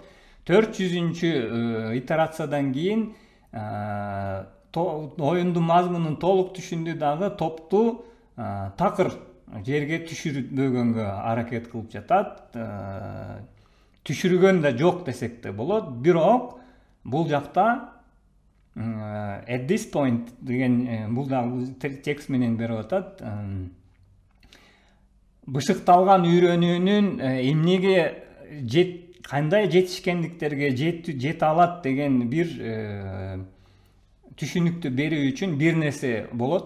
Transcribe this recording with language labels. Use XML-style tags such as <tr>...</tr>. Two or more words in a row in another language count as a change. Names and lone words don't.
<ky>400 итерациядан кийин оюндун мазмунун толук түшүндү, дагы топту такыр жерге түшүрбөгөнгө аракет кылып жатат. Түшүргөн да жок десек да болот. Бирок бул жакта</ky> <en>at this point</en> <ky>деген бул дагы текст менен берип атат. Бышыкталган үйрөнүүнүн эмнеге кандай жетишкендиктерге жете алат деген бир түшүнүктү берүү үчүн бир нерсе болот.</ky>